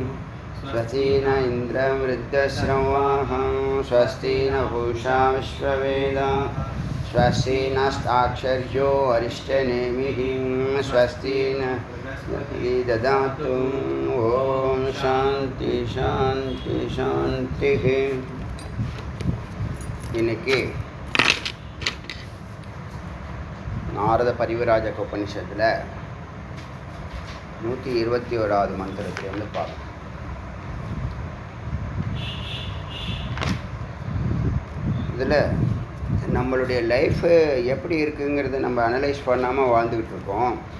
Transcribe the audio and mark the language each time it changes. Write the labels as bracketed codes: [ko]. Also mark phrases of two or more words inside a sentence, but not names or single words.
[sa] स्वस्ति न इन्द्रं वृद्धश्रवाः स्वस्ति न पूषा विश्ववेदाः स्वस्ति नस्ताक्षर्यो अरिष्टनेमिः स्वस्ति न ददातु. ॐ शान्ति शान्ति शान्तिः. [ta] இன்னைக்கு நாரத பரிவிராஜக உபனிஷத்தில் 121வது மந்திரத்திலிருந்து பார்க்கலாம். இதில் நம்மளுடைய லைஃபு எப்படி இருக்குங்கிறத நம்ம அனலைஸ் பண்ணாமல் வாழ்ந்துக்கிட்டு இருக்கோம்.